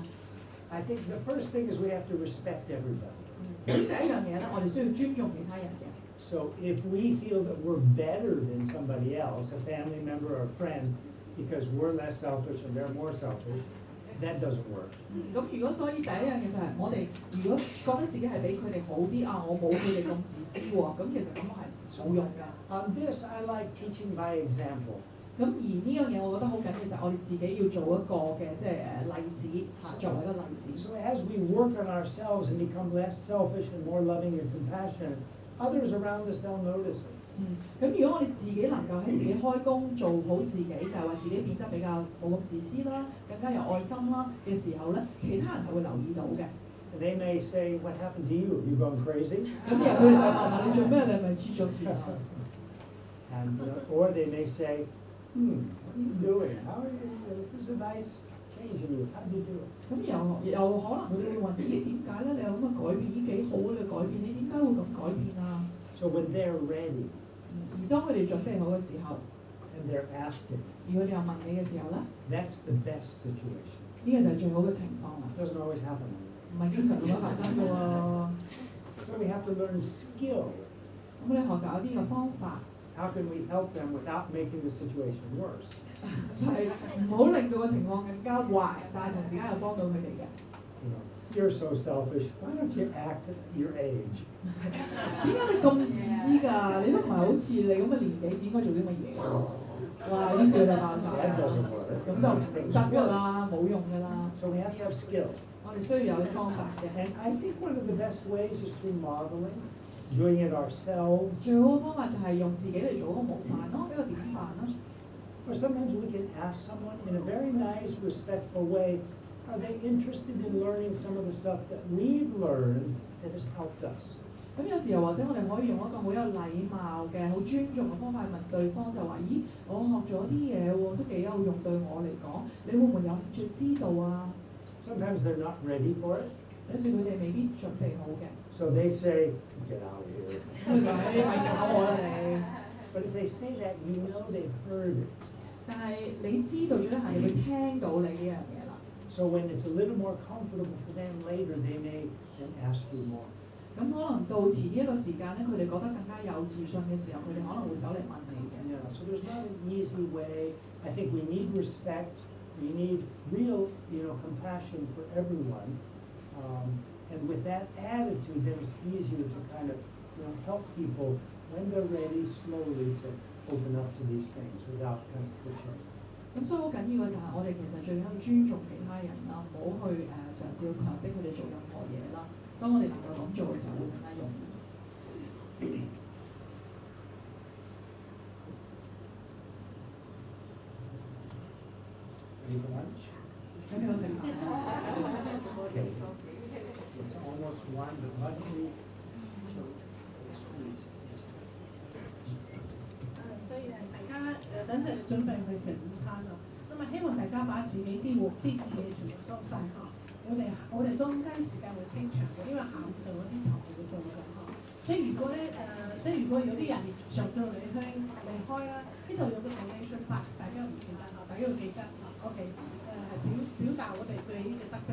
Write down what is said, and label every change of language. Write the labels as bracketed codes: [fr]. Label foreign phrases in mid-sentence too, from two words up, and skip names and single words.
[en] I think the first thing is we have to respect everybody. [yue] 首先第一樣嘢咧，我哋需要尊重其他人嘅。 [en] So if we feel that we're better than somebody else, a family member or a friend, because we're less selfish and they're more selfish, that doesn't work. [yue] 咁如果所以第一樣嘢就係我哋如果覺得自己係比佢哋好啲啊，我冇佢哋咁自私喎，咁其實咁係冇用㗎。 [en] On this, I like teaching by example. [yue] 咁而呢樣嘢我覺得好緊要就係我哋自己要做一個嘅即係例子嚇，作為一個例子。 [en] So as we work on ourselves and become less selfish and more loving and compassionate, others around us, they'll notice it. [yue] 咁如果我哋自己能夠喺自己開工做好自己，就係話自己變得比較冇咁自私啦，更加有愛心啦嘅時候咧，其他人係會留意到嘅。 [en] They may say, "What happened to you? You gone crazy?" [yue] 咁然後佢哋就問我：你做咩？你係咪黐咗線啊？ [en] And or they may say, "What are you doing? How are you? This is a nice change in you. How did you do it?" [yue] 咁又可能佢哋會問：咦點解咧？你有咁嘅改變，咦幾好啊！你改變，你點解會咁改變啊？ [en] So when they're ready [yue] 而當佢哋準備好嘅時候， [en] and they're asking, [yue] 而佢哋又問你嘅時候咧， [en] that's the best situation. [yue] 呢個就係最好嘅情況啦， [en] It doesn't always happen. [yue] 唔係經常咁樣發生嘅喎。 [en] So we have to learn skill [yue] 咁你學習一啲嘅方法， [en] How can we help them without making the situation worse? [yue] 就係唔好令到個情況更加壞，但係同時間又幫到佢哋嘅。 [en] You know, you're so selfish. Why don't you act your age? [yue] 點解你咁自私㗎？你都唔係好似你咁嘅年紀，應該做啲乜嘢？哇！於是佢就爆炸， [en] That doesn't work. [yue] 咁就唔得㗎啦，冇用㗎啦。 [en] So we have to have skill. [yue] 我哋需要有啲方法嘅。 [en] And I think one of the best ways is through modeling, doing it ourselves. [yue] 最好嘅方法就係用自己嚟做一個模範咯，一個典範啦。 [en] Or sometimes we can ask someone in a very nice, respectful way, are they interested in learning some of the stuff that we've learned that has helped us? [yue] 咁有時候或者我哋可以用一個好有禮貌嘅、好尊重嘅方法去問對方，就話：咦，我學咗啲嘢喎，都幾有用對我嚟講，你會唔會有興趣知道啊？ [en] Sometimes they're not ready for it. [yue] 有時佢哋未必準備好嘅， [en] So they say, get out of here. [yue] 佢就係你咪搞我啦你。 [en] But if they say that, you know they've heard it. [yue] 但係你知道咗咧，係你會聽到你呢樣嘢啦。 [en] So when it's a little more comfortable for them later, they may then ask you more. [yue] 咁可能到遲呢一個時間咧，佢哋覺得更加有自信嘅時候，佢哋可能會走嚟問你嘅。 [en] Yeah, so there's not an easy way. I think we need respect. We need real, compassion for everyone. And with that attitude, then it's easier to kind of, help people when they're ready slowly to open up to these things without kind of pushing. [yue] 咁所以好緊要嘅就係我哋其實最緊要尊重其他人啦，唔好去嘗試去強迫佢哋做任何嘢啦。當我哋能夠咁做嘅時候，會更加容易。 [en] Ready for lunch? [yue] 喺邊度食飯？ [en] Okay. It's almost 1, but luckily, please. [yue] 所以大家等陣準備去食午餐咯。咁啊，希望大家把自己啲嘢全部收晒嚇。我哋中間時間會清場嘅，因為下午做嗰啲頭會做嘅嚇。所以如果有啲人上晝離開啦，呢度有個 [en] donation box， [yue] 大家唔記得嚇，大家要記得嚇。OK， 表達我哋對呢個 Dr.